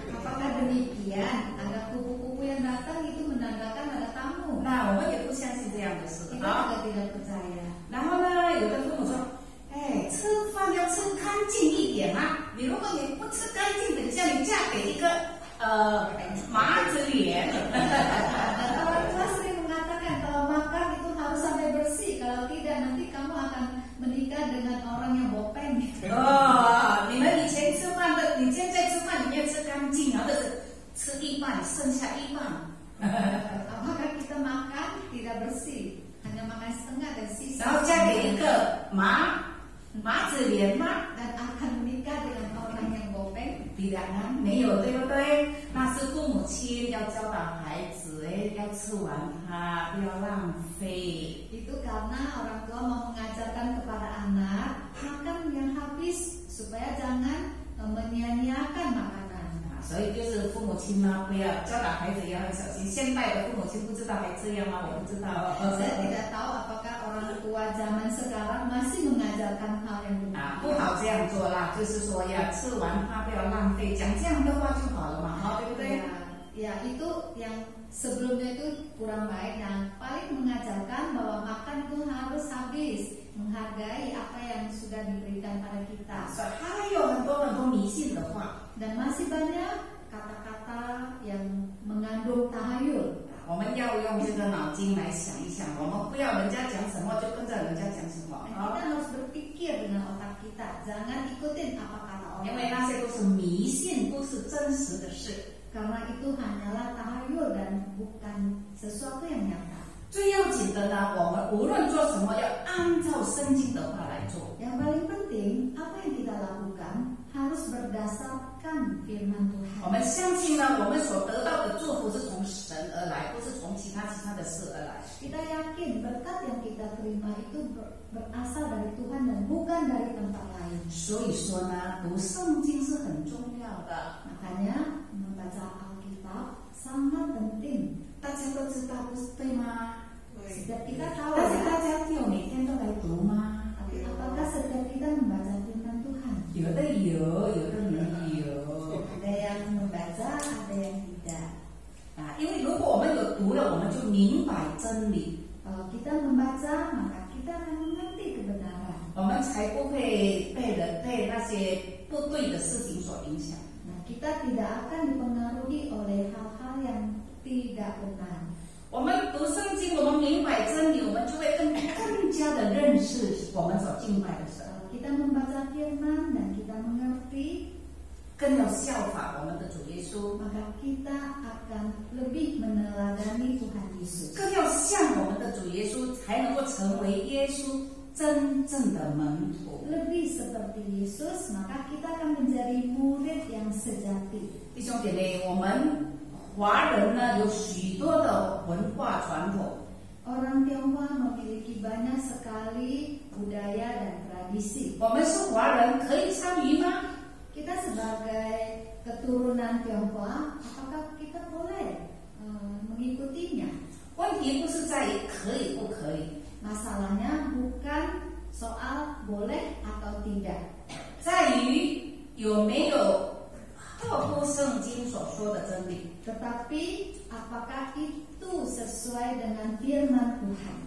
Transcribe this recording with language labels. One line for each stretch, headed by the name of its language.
Indonesian: Apakah demikian? Ada kupu-kupu yang datang itu menandakan ada tamu.
Chinese: 那我们也不相信这样的事
Indonesian: Kita 啊。 juga tidak percaya.
Chinese: 然后呢，有的父母说，哎，吃饭要吃干净一点嘛。你如果你不吃干净，等一下你嫁给一个麻子脸。
Indonesian: Dan orang tua sering mengatakan kalau makan itu harus sampai bersih. Kalau tidak nanti kamu akan menikah dengan orang yang bopeng.
Chinese: 哦，你们以前吃饭的，你现在吃饭你要吃干净，或者是吃一半剩下一半。
Indonesian: Apakah kita makan hanya makan setengah dan sisa.
Chinese: 然后嫁给一个麻子脸吗？
Indonesian: Dan akan menikah dengan orang yang bopeng.
Chinese: 必然啊，没有，对不对？那是父母亲要教导孩子，要吃完它，不要浪费。
Indonesian: Itu karena orang tua mau mengajarkan kepada anak makan yang habis supaya jangan menyia-nyiakan makanan.
Chinese: 所以就是父母亲呢，不要教导孩子也要很小心。现代的父母亲不知道还这样吗？我不知道。
Indonesian: Saya tidak tahu apakah orang tua zaman sekarang masih mengajarkan hal yang 啊，
Chinese: 不好这样做啦，就是说要吃完它不要浪费，讲这样的话就好了嘛，对不对？
Indonesian: Ya, itu yang sebelumnya itu kurang baik. Yang paling mengajarkan bahwa makan itu harus habis, menghargai apa yang sudah diberikan pada kita.
Chinese: 还有很多迷信的话，
Indonesian: Dan masih banyak kata-kata yang mengandung tahayul.
Chinese: 我们要用这个脑筋来想一想，我们不要人家讲什么就跟着人家讲什么。
Indonesian: Kita harus berpikir dengan otak kita, jangan ikutin apa kata
Chinese: 因
Indonesian: orang.
Chinese: 为那些都是迷信，不是真实的事。
Indonesian: Karena itu hanyalah tahayul dan bukan sesuatu yang nyata.
Chinese: 最要紧的呢，我们无论做什么，要按照圣经的话来做。
Indonesian: Yang paling penting, apa yang kita lakukan harus berdasarkan firman
Chinese: 我
Indonesian: Tuhan.
Chinese: 们相信呢，我们所得到的祝福是从神而来，不是从其他的事而来。
Indonesian: Kita yakin berkat yang kita terima itu berasal dari Tuhan dan bukan dari tempat lain.
Chinese: 所以说呢，读圣经是很重要的。
Indonesian: Makanya membaca Alkitab sangat penting.
Chinese: 大家都知道，不是对吗？
Indonesian: Setiap kita tahu
Chinese: 但是
Indonesian: ya,
Chinese: 大家有每天都来读吗？
Indonesian: tapi apakah setiap kita membaca firman Tuhan?
Chinese: 有的有，有的没有。
Indonesian: Ada yang membaca, ada yang tidak.
Chinese: 啊，因为如果我们有读了，我们就明白真理，
Indonesian: Kalau kita membaca, maka kita akan mengerti kebenaran.
Chinese: 我们才不会被那些不对的事情所影响。
Indonesian: Nah, kita tidak akan dipengaruhi oleh hal-hal yang tidak benar.
Chinese: 我们读圣经，我们明白真理，我们就会更加的认识我们所敬拜的神，
Indonesian: Kalau kita membaca firman dan kita mengerti,
Chinese: 更要效法我们的主耶稣，
Indonesian: maka kita akan lebih meneladani Tuhan Yesus.
Chinese: 更要像我们的主耶稣，才能够成为耶稣真正的门徒。
Indonesian: Lebih seperti Yesus, maka kita akan menjadi murid yang sejati.
Chinese: 弟兄姐妹，我们华人呢有许多的文化传统，
Indonesian: Orang Tionghoa memiliki banyak sekali budaya dan tradisi.
Chinese: 我们是华人，可以参与吗？
Indonesian: Kita sebagai keturunan Tionghoa, apakah kita boleh mengikutinya?
Chinese: 问题不是在于可以不可以，
Indonesian: Masalahnya bukan soal boleh atau tidak,
Chinese: 在于有没有合乎圣经所说的真理。
Indonesian: tetapi apakah itu sesuai dengan firman Tuhan?